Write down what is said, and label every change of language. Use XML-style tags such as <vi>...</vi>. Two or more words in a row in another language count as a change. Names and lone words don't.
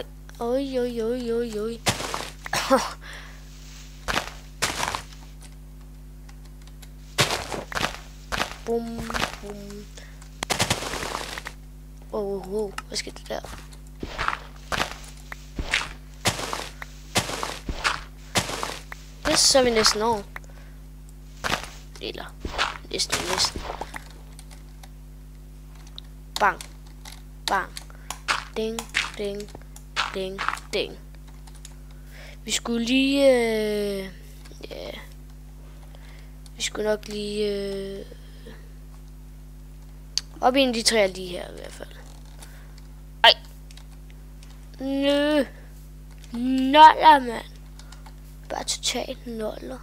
<da>Oj, oj, oj, oj, oj. Bum, bum. Hvad skete der? Det så er vi næsten over. Eller næsten. Bang. Bang. Ding, ding, ding, ding. Vi skulle lige... ja. Vi skulle nok lige... op i en af de træer lige her i hvert fald. Ej. Nø. Noller, mand. Bare totalt noller.</da>